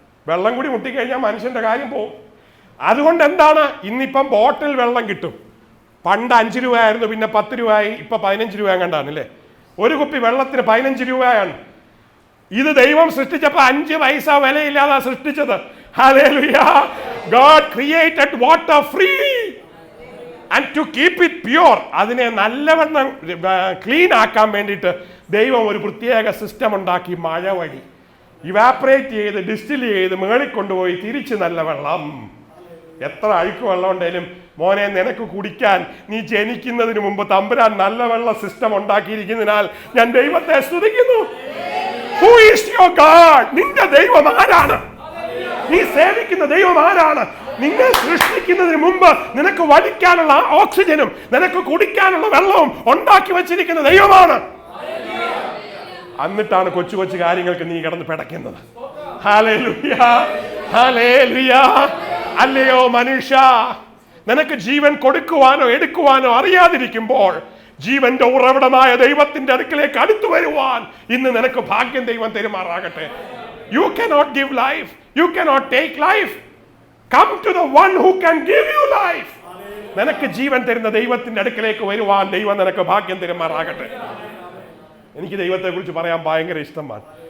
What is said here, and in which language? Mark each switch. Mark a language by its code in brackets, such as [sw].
[ml] വെള്ളം കൂടി മുട്ടിക്കഴിഞ്ഞാൽ മനുഷ്യന്റെ കാര്യം പോവും. അതുകൊണ്ട് എന്താണ്, ഇന്നിപ്പം ബോട്ടിൽ വെള്ളം കിട്ടും. പണ്ട് 5 രൂപയായിരുന്നു, പിന്നെ 10 രൂപയായി, ഇപ്പൊ 15 രൂപ കണ്ടാണ് അല്ലേ? ഒരു കുപ്പി വെള്ളത്തിന് 15 രൂപയാണ്. ഇത് ദൈവം സൃഷ്ടിച്ചപ്പോൾ 5 പൈസ വിലയില്ലാതെ സൃഷ്ടിച്ചത്. [en] Hallelujah. God created water free and to keep it pure. [ml] അതിനെ നല്ലവണ്ണം ക്ലീൻ ആക്കാൻ വേണ്ടിയിട്ട് ദൈവം ഒരു പ്രത്യേക സിസ്റ്റം ഉണ്ടാക്കി. മഴ വഴി ഇവാപ്പറേറ്റ് ചെയ്ത് ഡിസ്റ്റിൽ ചെയ്ത് മേളിൽ കൊണ്ടുപോയി തിരിച്ച് നല്ല വെള്ളം. എത്ര അഴുക്ക് വെള്ളം ഉണ്ടെങ്കിലും മോനെ നിനക്ക് കുടിക്കാൻ നീ ജനിക്കുന്നതിന് മുമ്പ് തമ്പുരാൻ നല്ല വെള്ള സിസ്റ്റം ഉണ്ടാക്കിയിരിക്കുന്നതിനാൽ ഞാൻ ദൈവത്തെ സ്തുതിക്കുന്നു. [en] Who is your God? [ml] നിന്റെ ദൈവം ആരാണ്? നീ സേവിക്കുന്ന ദൈവം ആരാണ്? നിന്നെ സൃഷ്ടിക്കുന്നതിന് മുമ്പ് നിനക്ക് വലിക്കാനുള്ള ഓക്സിജനും നിനക്ക് കുടിക്കാനുള്ള വെള്ളവും ഉണ്ടാക്കി വെച്ചിരിക്കുന്ന ദൈവമാണ്. എന്നിട്ടാണ് കൊച്ചു കൊച്ചു കാര്യങ്ങൾക്ക് നീ കിടന്ന് പിടയ്ക്കുന്നത്. Hallelujah, hallelujah. അല്ലയോ മനുഷ്യ, നിനക്ക് ജീവൻ കൊടുക്കുവാനോ എടുക്കുവാനോ അറിയാതിരിക്കുമ്പോൾ ജീവന്റെ ഉറവിടമായ ദൈവത്തിന്റെ അടുക്കലേക്ക് അടുത്തു വരുവാൻ ഇന്ന് നിനക്ക് ഭാഗ്യം ദൈവം തരുമാറാകട്ടെ. [en] You cannot give life. You cannot take life. Come to the one who can give you life. [ml] നിനക്ക് ജീവൻ തരുന്ന ദൈവത്തിന്റെ അടുക്കലേക്ക് വരുവാൻ ദൈവം നിനക്ക് ഭാഗ്യം തരുമാറാകട്ടെ. എനിക്ക് ദൈവത്തെ കുറിച്ച് പറയാൻ ഭയങ്കര ഇഷ്ടമാണ്.